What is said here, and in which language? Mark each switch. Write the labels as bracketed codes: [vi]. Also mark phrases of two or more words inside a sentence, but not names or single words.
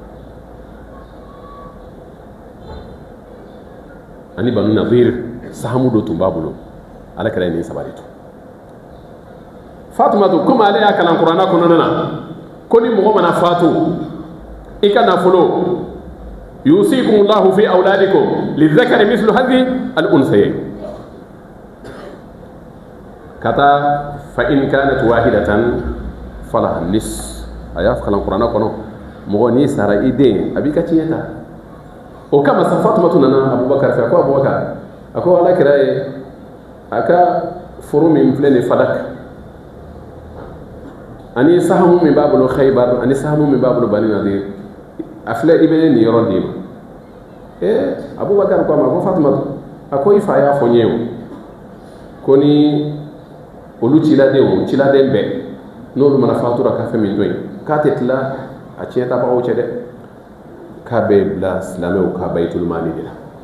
[bm] ani Banu Nadir sahamu dɔ tun b'a bolo Alakira ye nin saba de to Fatumatu komi ale y'a kalan kuranɛ kɔnɔna na ko ni mɔgɔ mana fatu i ka nafolo [ar] يوصيكم الله في أولادكم للذكر مثل حظ الأنثيين [bm] kata [ar] فإن كانت واحدة فلها النصف [bm] aya kalan kuranɛ kɔnɔ mɔgɔ ni sara i den a b'i ka tiɲɛ ta o kama sa Fatumatu nana Abubakar fɛ ko Abubakar a ko Alakira ye a ka furu min filɛ nin Fadak ani sahamu min b'a bolo Khaybar ani sahamu min b'a bolo Bani Nadir a filɛ i bɛ nin yɔrɔ d'i ma Abubakar ko a ma ko Fatumatu a ko i fa y'a fɔ n ye o ko ni olu ciladen bɛɛ n'olu mana fatura ka fɛn min to yen k'a tɛ tila a tiɲɛtabagaw cɛ dɛ k'a bɛ bila silamɛw ka Bayitul Mali de la